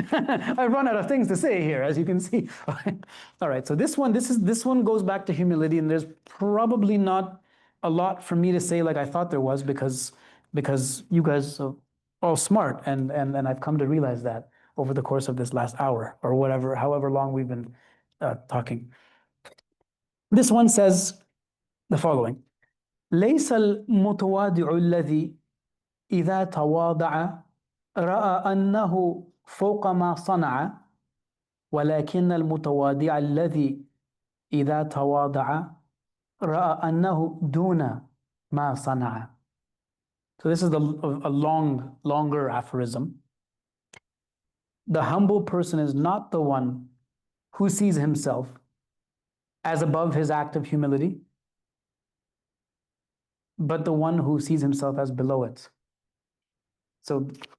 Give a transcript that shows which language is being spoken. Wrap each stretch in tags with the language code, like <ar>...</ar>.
<en>I've run out of things to say here, as you can see. All right. So this one goes back to humility, and there's probably not a lot for me to say like I thought there was, because you guys are all smart, and I've come to realize that over the course of this last hour or however long we've been talking. This one says the following:</en> <ar>ليس المتواضع الذي إذا تواضع رأى أنه فوق ما صنع ولكن المتواضع الذي إذا تواضع رأى أنه دون ما صنع.</ar> <en>So this is a longer aphorism. The humble person is not the one who sees himself as above his act of humility, but the one who sees himself as below it. So</en>